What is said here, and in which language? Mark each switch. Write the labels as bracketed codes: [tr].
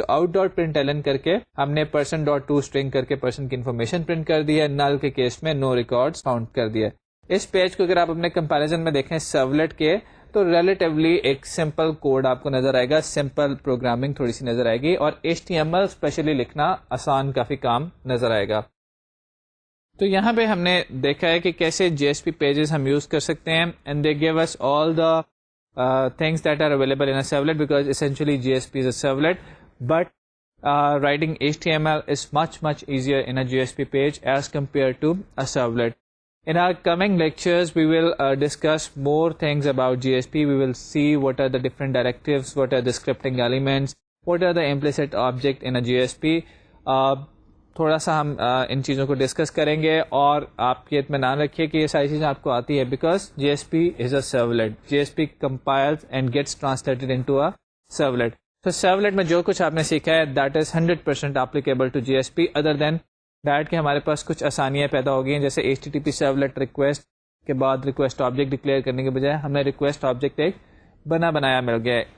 [ur] سو out dot print Alan کر کے ہم نے پرسن ڈاٹ ٹو اسٹرنگ کر کے پرسن کی انفارمیشن پرنٹ کر دیا. نل کے کیس میں نو ریکارڈ فاؤنڈ کر دیا. اس پیج کو اگر آپ اپنے کمپیریزن میں دیکھیں سرولیٹ کے تو ریلیٹیولی ایک سمپل کوڈ آپ کو نظر آئے گا, سمپل پروگرامنگ تھوڑی سی نظر آئے گی, اور HTML اسپیشلی لکھنا آسان کافی کام نظر آئے گا. تو یہاں پہ ہم نے دیکھا ہے کہ کیسے JSP پیجز ہم یوز کر سکتے ہیں, [en] And they give us all the things that are available in a servlet because essentially JSP is a servlet, but writing HTML is much easier in a JSP page as compared to a servlet. In our coming lectures we will discuss more things about JSP. We will see what are the different directives, what are the scripting elements, what are the implicit object in a JSP. [ur] تھوڑا سا ہم ان چیزوں کو discuss کریں گے, اور آپ یہ اطمینان رکھیے کہ یہ ساری چیزیں آپ کو آتی ہے [en] Because JSP is a servlet. JSP compiles and gets translated into a servlet. [ur] So servlet میں جو کچھ آپ نے سیکھا ہے [en] that is 100% applicable to JSP other than that [ur] کہ ہمارے پاس کچھ آسانیاں پیدا ہو گئی ہیں, جیسے HTTP servlet ریکویسٹ کے بعد ریکویسٹ آبجیکٹ ڈکلیئر کرنے کے بجائے ہمیں ریکویسٹ آبجیکٹ ایک بنایا مل گیا ہے.